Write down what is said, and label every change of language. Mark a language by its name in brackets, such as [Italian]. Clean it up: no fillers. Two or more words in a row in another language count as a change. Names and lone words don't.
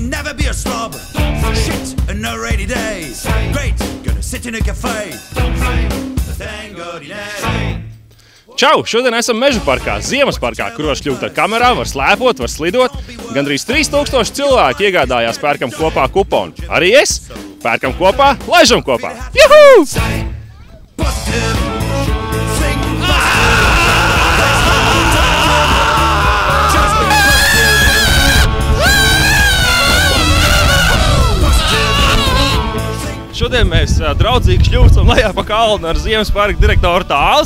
[English] gonna be a slob. Shit and no rainy days. Great, gonna sit in a cafe. [Latvian] Čau! Šodien esam Meža parkā, Ziemas parkā, kur var šļūt ar kamerām, var slēpot, var slidot. Gandrīz 3000 cilvēki iegādājās pērkam kopā kuponu. Arī es! Pērkam kopā, laižam kopā! Juhu! Šodien mēs draudzīgi šļūstam lejā pa kalnu ar Ziemas parka direktoru Tāli.